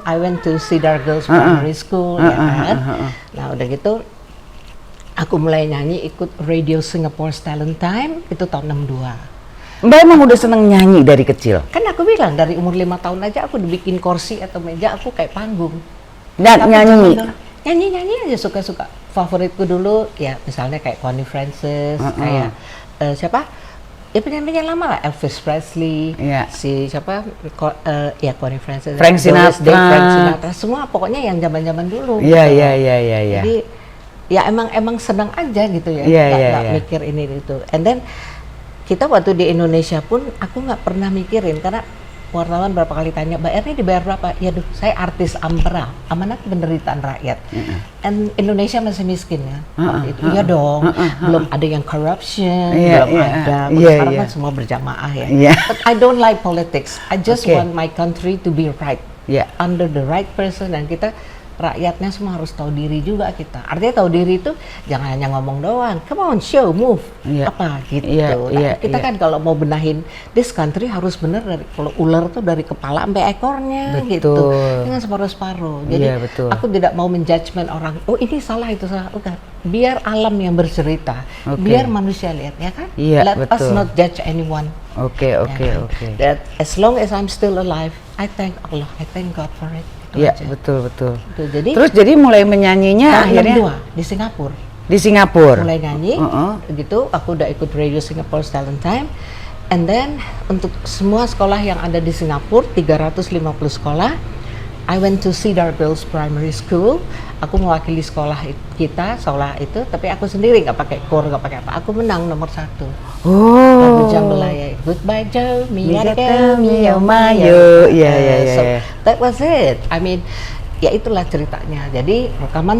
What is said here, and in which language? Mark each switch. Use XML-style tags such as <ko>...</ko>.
<en>I went to Cedar Girls Primary School ya kan.</en> <id>Nah udah gitu aku mulai nyanyi ikut Radio Singapore's Talent Time itu tahun 62. Mbak emang udah seneng nyanyi dari kecil? Kan aku bilang dari umur 5 tahun aja aku dibikin kursi atau meja aku kayak panggung. Dan nyanyi? Nyanyi aja suka-suka. Favoritku dulu ya misalnya kayak Connie Francis, kayak siapa? Ya penyanyi lama lah, Elvis Presley, si siapa, Connie Francis, Frank Sinatra, semua pokoknya yang zaman-zaman dulu. Iya. Jadi ya emang senang aja gitu ya, nggak mikir ini itu. And then kita waktu di Indonesia pun aku nggak pernah mikirin karena wartawan berapa kali tanya, Mbak Erni dibayar berapa? Ya saya artis Ampera, amanat penderitaan rakyat. And Indonesia masih miskin ya, waktu itu. Iya dong, belum ada yang corruption, belum ada. Sekarang kan semua berjamaah ya.</id> <en>But I don't like politics. I just want my country to be right, under the right person.</en> <id>Dan kita rakyatnya semua harus tahu diri juga kita. Artinya tahu diri itu jangan hanya ngomong doang. Come on, show, move, apa gitu. Kita kan kalau mau benahin this country harus bener dari kalau ular tuh dari kepala sampai ekornya gitu. Dengan separuh-separuh. Jadi aku tidak mau menjudgment orang. Oh ini salah itu salah. Bukan. Biar alam yang bercerita. Biar manusia lihat ya kan.</id> <en>Let us not judge anyone.</en> <id>Oke.</id> <en>That as long as I'm still alive, I thank Allah. I thank God for it.</en> <id>Iya betul. Terus jadi mulai menyanyinya akhirnya di Singapura. Di Singapura. Mulai nyanyi, gitu. Aku udah ikut Radio Singapore's Talent Time, and then untuk semua sekolah yang ada di Singapura, 350 sekolah.</id> <en>I went to Cedar Girls Primary School.</en> <id>Aku mewakili sekolah sekolah itu, tapi aku sendiri nggak pakai kor, nggak pakai apa. Aku menang nomor 1. Lagu Jambalaya, Goodbye Joe, Miyake, Miyo Mayo.</id> <en>So that was it. I mean, ya itulah ceritanya. Jadi rekaman</en>